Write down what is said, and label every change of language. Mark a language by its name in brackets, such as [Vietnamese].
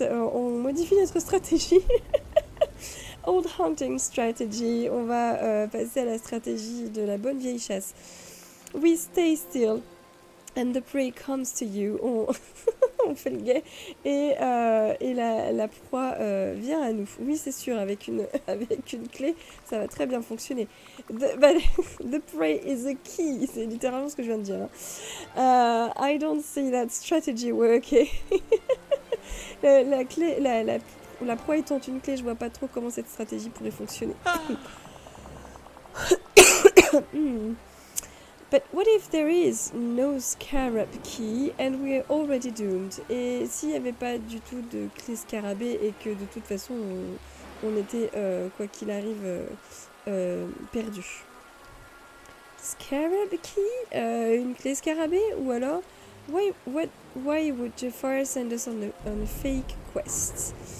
[French] On modifie notre stratégie. [English] Old hunting strategy. [French] On va passer à la stratégie de la bonne vieille chasse. [English] We stay still. And the prey comes to you. [French] On fait le guet et la proie vient à nous. Oui, c'est sûr, avec une clé, ça va très bien fonctionner. [English] The prey is a key. [French] C'est littéralement ce que je viens de dire. [English] I don't see that strategy working. [French] La proie étant une clé, je vois pas trop comment cette stratégie pourrait fonctionner. [English] But what if there is no scarab key and we're already doomed? [French] Et s'il n'y avait pas du tout de clé scarabée et que de toute façon on était, quoi qu'il arrive, perdu. [English] Scarab key? [French] Une clé scarabée? Ou alors, [English] why would Jafar send us on a fake quest?